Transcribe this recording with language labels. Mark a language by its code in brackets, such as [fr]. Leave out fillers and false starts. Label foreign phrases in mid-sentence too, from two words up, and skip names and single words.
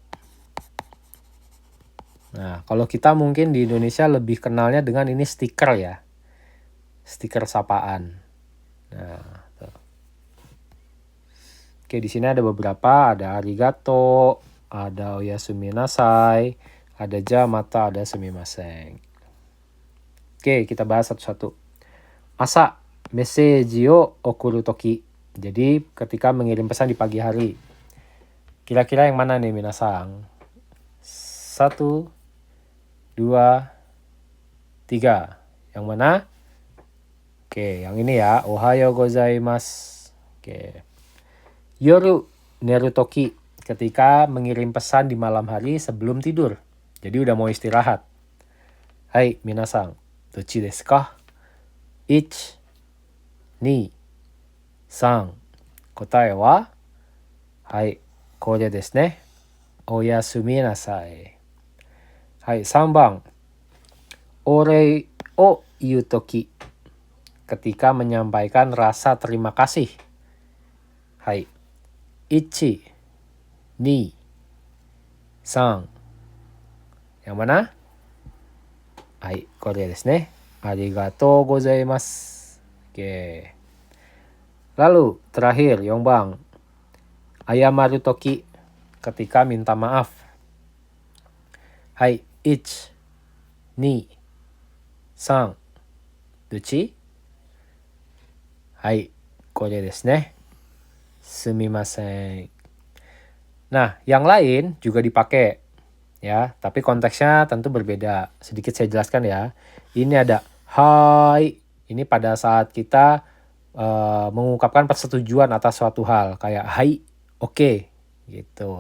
[id] Nah, kalau kita mungkin di Indonesia lebih kenalnya dengan ini stiker ya. Stiker sapaan. Nah, tuh. Oke, di sini ada beberapa, ada arigato, ada [ja] おやすみなさい, [id] ada jamata, ada sumimasen. Oke, kita bahas satu-satu. [ja] 朝、メッセージを送るとき. [id] Jadi ketika mengirim pesan di pagi hari. Kira-kira yang mana nih minasang? 1, 2, 3. Yang mana? Oke, yang ini ya. [ja] おはようございます. Oke. 夜寝るとき. [id] Ketika mengirim pesan di malam hari sebelum tidur. Jadi udah mau istirahat. [ja] Hai, minasang. どっちですか? 1, 2, 3. 答えははい、これですね。おやすみなさい。はい、3番。お礼を言うとき。 [id] Ketika menyampaikan rasa terima kasih. [ja] Hai. 1, 2, 3. [id] Yang mana? Hai, [ja] これですね。ありがとうございます。Oke. [id] Lalu terakhir, Yongbang. [ja] 謝るとき, [id] ketika minta maaf. [ja] Hai, 1, 2, 3. どっち?はい, これですね. Sumimasen. [id] Nah, yang lain juga dipakai. Ya, tapi konteksnya tentu berbeda. Sedikit saya jelaskan ya. Ini ada hai. Ini pada saat kita mengungkapkan persetujuan atas suatu hal kayak hai, oke, gitu.